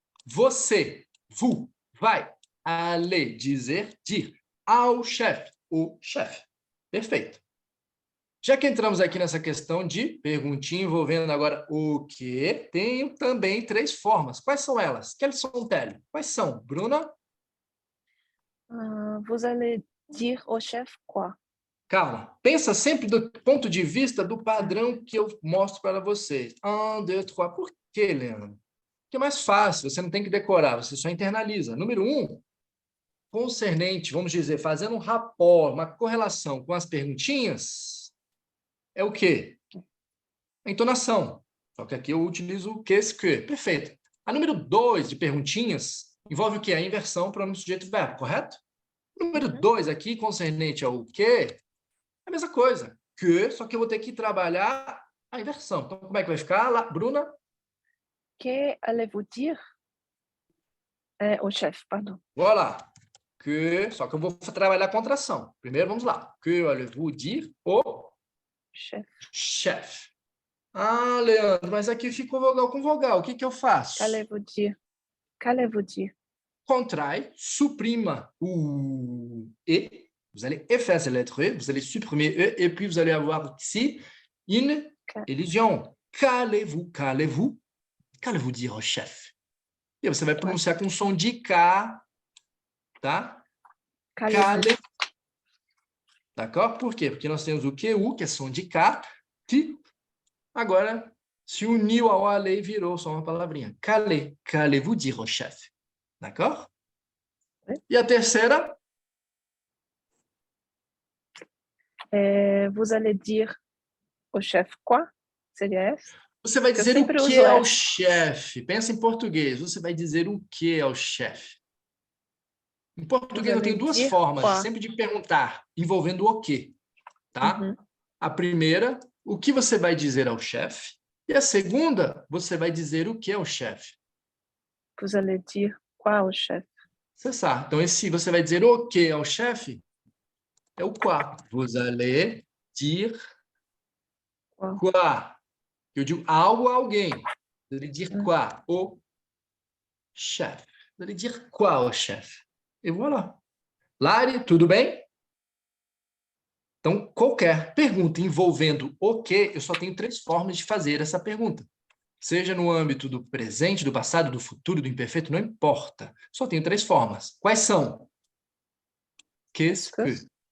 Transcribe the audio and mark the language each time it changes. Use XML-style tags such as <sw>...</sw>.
<pt>Você, vous, vai aller, dizer, dir ao chefe, o chefe. Perfeito. Já que entramos aqui nessa questão de perguntinha envolvendo agora o que, tenho também 3 formas. Quais são elas?</pt> <fr>Quelles sont-elles?</fr> <pt>Quais são? Bruna?</pt> <fr>Vous allez dire au chef quoi?</fr> <pt>Calma. Pensa sempre do ponto de vista do padrão que eu mostro para vocês. 1, 2, 3. Por quê, Leandro? Porque é mais fácil, você não tem que decorar, você só internaliza. Número 1, concernente, vamos dizer, fazendo um rapport, uma correlação com as perguntinhas, é o quê? A entonação. Só que aqui eu utilizo o qu'est-ce que. Perfeito. A número 2 de perguntinhas envolve o quê? A inversão pronome sujeito verbo, correto? Número 2 aqui, concernente ao quê? É a mesma coisa. Que, só que eu vou ter que trabalhar a inversão. Então, como é que vai ficar lá, Bruna?</pt> <fr>Que allez-vous dire au chef, pardon. Voilà.</fr> <pt>Que, só que eu vou trabalhar a contração. Primeiro, vamos lá.</pt> <fr>Que allez-vous dire au chef.</fr> <pt>Ah, Leandro, mas aqui ficou vogal com vogal. O que que eu faço?</pt> <fr>Qu'allez-vous dire? Qu'allez-vous dire?</fr> <pt>Contrai, supprima o E.</pt> <fr>Vous allez effacer la lettre E, vous allez supprimer E, et puis vous allez avoir ici une elision. Qu'allez-vous dire au chef?</fr> <pt>E você vai pronunciar com som de K, tá? Qu'allez. D'accord? Por quê? Porque nós temos o QU, que é som de K, que agora se uniu ao allez e virou só uma palavrinha.</pt> <fr>Qu'allez-vous dire au chef? D'accord?</fr> <pt>E a terceira?</pt> <fr>Vous allez dire au chef quoi?</fr> <pt>Seria essa? Você vai dizer o que ao chefe? Pensa em português. Você vai dizer o que ao chefe? Em português eu tenho 2 formas, sempre de perguntar, envolvendo o que, tá? A primeira, o que você vai dizer ao chefe? E a segunda, você vai dizer o que ao chefe?</pt> <fr>Vous allez dire quoi au chef? C'est ça.</fr> <pt>Então, esse você vai dizer o que ao chefe é o quoi.</pt> <fr>Vous allez dire quoi.</fr> <pt>Eu digo algo a alguém.</pt> <fr>Vous allez dire quoi au chef. Vous allez dire quoi au chef. E voilà.</fr> <pt>Lari, tudo bem? Então, qualquer pergunta envolvendo o que, eu só tenho 3 formas de fazer essa pergunta. Seja no âmbito do presente, do passado, do futuro, do imperfeito, não importa. Só tenho 3 formas. Quais são?</pt> <fr>Qu'est-ce que?</fr>